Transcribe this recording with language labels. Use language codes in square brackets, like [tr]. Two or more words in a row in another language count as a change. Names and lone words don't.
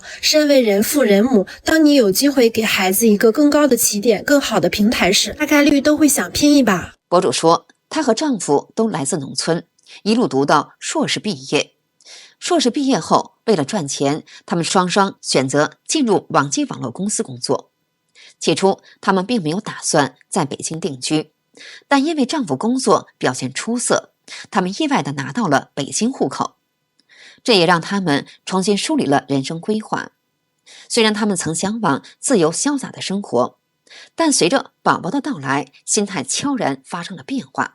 [zh] 身為人父人母，當你有機會給孩子一個更高的起點、更好的平台時，大概率都会想拼一把。博主說，她和丈夫都來自農村，一路讀到碩士畢業。碩士畢業後，為了賺錢，他們雙雙選擇進入網際網絡公司工作。起初，他們並沒有打算在北京定居，但因為丈夫工作表現出色，他們意外地拿到了北京戶口。這也讓他們重新梳理了人生規劃。雖然他們曾向往自由瀟灑的生活，但隨着寶寶的到來，心態悄然發生了變化。